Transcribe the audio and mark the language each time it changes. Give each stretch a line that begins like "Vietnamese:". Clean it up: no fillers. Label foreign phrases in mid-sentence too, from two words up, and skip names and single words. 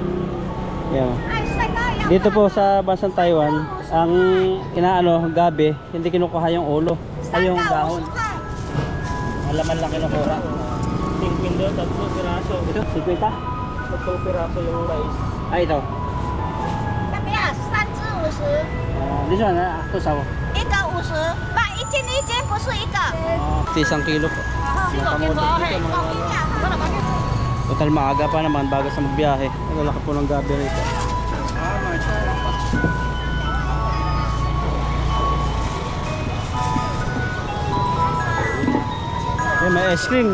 Filipino: Yan. Dito po sa bansang Taiwan, ang inaano, gabi, hindi kinukuha yung ulo, ay yung dahon. Malaman lang kinukuha. 50 3 piraso. Ito, 50? 3 piraso yung mais. Ay, ito.
English: This one,
Filipino: ito sawo.
Chinese: 1个50，买1斤1斤，不是1个。
Filipino: Isang kilo po. Total maaga pa naman bago sa magbiyahe. Ang laki po ng gabi rito. Okay, may ice cream.